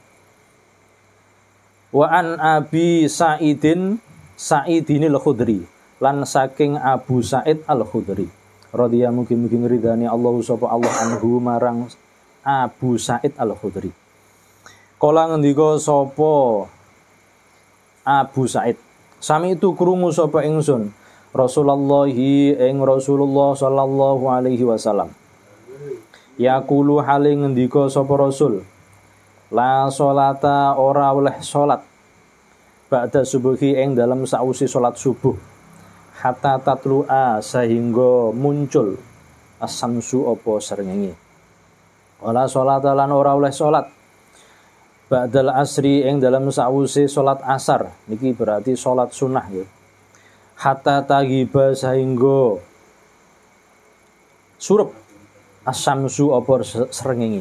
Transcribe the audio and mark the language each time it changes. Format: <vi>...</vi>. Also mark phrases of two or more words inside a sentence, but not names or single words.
<ar>Wa an Abi Sa'idinil Khudri</ar> <jv>lan saking Abu Sa'id Al-Khudri radhiyallahu mugi-mugi ngridani Allah sapa Allah anhu marang Abu Sa'id Al-Khudri. Kala ngendika sapa Abu Sa'id, sami itu krungu sapa ingsun Rasulullah</jv> <ar>sallallahu alaihi wasallam.</ar> <jv>Yaqulu hale ngendika sapa Rasul,</jv> <ar>la sholata</ar> <jv>ora oleh salat</jv> <ar>ba'da subuhi</ar> <jv>ing dalam sausi salat subuh</jv> <ar>hatta tatlu'a</ar> <jv>sehingga muncul as-samsu apa srengenge.</jv> <ar>Wala sholata</ar> <jv>lan ora oleh salat</jv> <ar>ba'dal asri</ar> <jv>ing dalam sausi salat asar, niki berarti salat sunah ya.</jv> <ar>Hatta tagiba</ar> <jv>sehingga surup as-samsu apa srengenge.</jv>